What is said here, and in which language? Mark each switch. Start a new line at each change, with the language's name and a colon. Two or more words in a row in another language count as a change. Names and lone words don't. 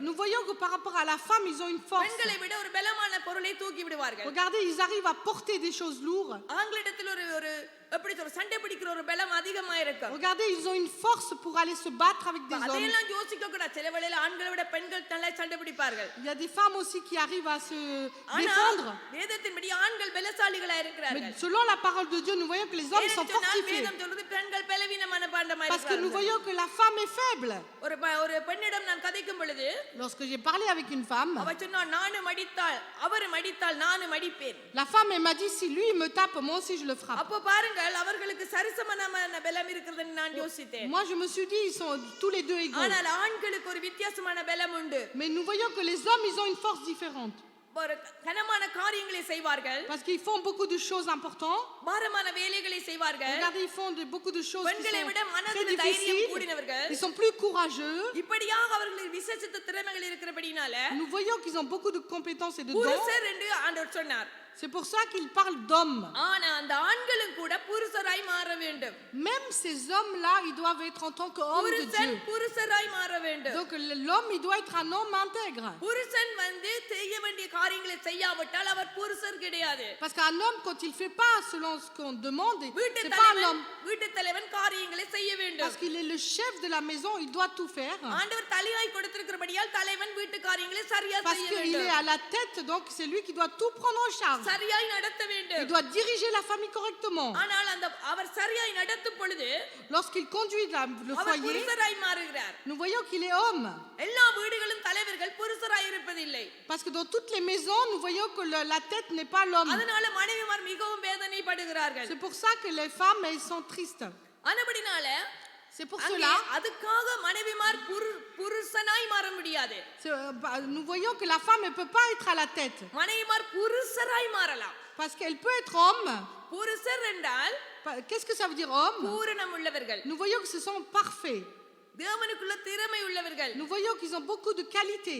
French: nous voyons que par rapport à la femme, ils ont une force.
Tamil: பெண்களை விட ஒரு பலமான பொருளை தூக்கி விடுவார்கள்.
French: Regardez, ils arrivent à porter des choses lourdes.
Tamil: ஆண்களிடத்தில் ஒரு ஒரு எப்படி சொல்ற சண்டை பிடிக்கிற ஒரு பலம் அதிகமா இருக்கும்.
French: Regardez, ils ont une force pour aller se battre avec des hommes.
Tamil: அதையெல்லாம் யோசிக்க கூடாது. சில வேளையில ஆண்களை விட பெண்கள் நல்லா சண்டை பிடிப்பார்கள்.
French: Il y a des femmes aussi qui arrivent à se
Tamil: ஆனா
French: défendre.
Tamil: வேதத்தின்படி ஆண்கள் பலசாலிகளா இருக்கிறார்கள்.
French: Mais selon la parole de Dieu, nous voyons que les hommes sont fortifiés.
Tamil: வேதம் சொல்றது பெண்கள் பலவீனமான பாண்டமா
French: Parce que nous
Tamil: இருக்கிறார்கள்.
French: voyons que la femme est faible.
Tamil: ஒரு பெண்ணிடம் நான் கதைக்கும் பொழுது
French: Lorsque j'ai parlé avec une femme,
Tamil: அவ சொன்னா நானும் அடித்தாள் அவரும் அடித்தாள் நானும் அடிப்பேன்.
French: la femme elle m'a dit, si lui il me tape, moi aussi je le frappe.
Tamil: அப்போ பாருங்கள் அவர்களுக்கு சரிசமமான பலம் இருக்குதுன்னு நான் யோசித்தேன்.
French: Moi je me suis dit, ils sont tous les deux égaux.
Tamil: ஆனால் ஆண்களுக்கு ஒரு வித்தியாசமான பலம் உண்டு.
French: Mais nous voyons que les hommes, ils ont une force différente.
Tamil: ஒரு கனமான காரியங்களை செய்வார்கள்.
French: Parce qu'ils font beaucoup de choses importantes.
Tamil: பாரமான வேலைகளை செய்வார்கள்.
French: Regardez, ils font beaucoup de choses qui
Tamil: பெண்களை விட
French: sont très
Tamil: மனதில் தைரியம்
French: difficiles.
Tamil: கூடினவர்கள்.
French: Ils sont plus courageux.
Tamil: இப்படியாக அவர்களுக்கு விசேஷித்த திறமைகள் இருக்கிறபடினால
French: Nous voyons qu'ils ont beaucoup de compétences et de dons.
Tamil: புருஷர் என்று ஆண்டவர் சொன்னார்.
French: C'est pour ça qu'il parle d'hommes.
Tamil: ஆனா அந்த ஆண்களும் கூட புருஷராய் மாற வேண்டும்.
French: Même ces hommes-là, ils doivent être en tant qu'hommes de
Tamil: புருஷன்
French: Dieu.
Tamil: புருஷராய் மாற வேண்டும்.
French: Donc l'homme, il doit être un homme intègre.
Tamil: புருஷன் செய்ய வேண்டிய காரியங்களை செய்யாவிட்டால் அவர் புருஷர் கிடையாது.
French: Parce qu'un homme, quand il ne fait pas selon ce qu'on demande,
Tamil: வீட்டு
French: c'est pas un
Tamil: தலைவன்
French: homme.
Tamil: வீட்டு தலைவன் காரியங்களை செய்ய வேண்டும்.
French: Parce qu'il est le chef de la maison, il doit tout faire.
Tamil: ஆண்டவர் தலையாய் கொடுத்திருக்கிறபடியால் தலைவன் வீட்டு காரியங்களை சரியா
French: Parce
Tamil: செய்ய
French: qu'il est
Tamil: வேண்டும்.
French: à la tête, donc c'est lui qui doit tout prendre en charge.
Tamil: சரியாய் நடத்த
French: Il
Tamil: வேண்டும்.
French: doit diriger la famille correctement.
Tamil: ஆனால் அவர் சரியாய் நடத்தும் பொழுது
French: Lorsqu'il conduit le
Tamil: அவர்
French: foyer,
Tamil: புருஷராய் மாறுகிறார்.
French: nous voyons qu'il est homme.
Tamil: எல்லா வீடுகளும் தலைவர்கள் புருஷராய் இருப்பதில்லை.
French: Parce que dans toutes les maisons, nous voyons que la tête n'est pas l'homme.
Tamil: அதனால மனைவிமார் மிகவும் வேதனைப்படுகிறார்கள்.
French: C'est pour ça que les femmes, elles sont tristes.
Tamil: ஆனபடினால
French: C'est pour
Tamil: அங்கே
French: cela,
Tamil: அதுக்காக மனைவிமார் புருஷனாய் மாற முடியாது.
French: nous voyons que la femme ne peut pas être à la tête.
Tamil: மனைவிமார் புருஷராய் மாறலாம்.
French: Parce qu'elle peut être homme.
Tamil: புருஷர் என்றால்
French: Qu'est-ce que ça veut dire homme?
Tamil: பூரணம் உள்ளவர்கள்.
French: Nous voyons que ce sont parfaits.
Tamil: தேவனுக்குள்ள திறமை உள்ளவர்கள்.
French: Nous voyons qu'ils ont beaucoup de qualités.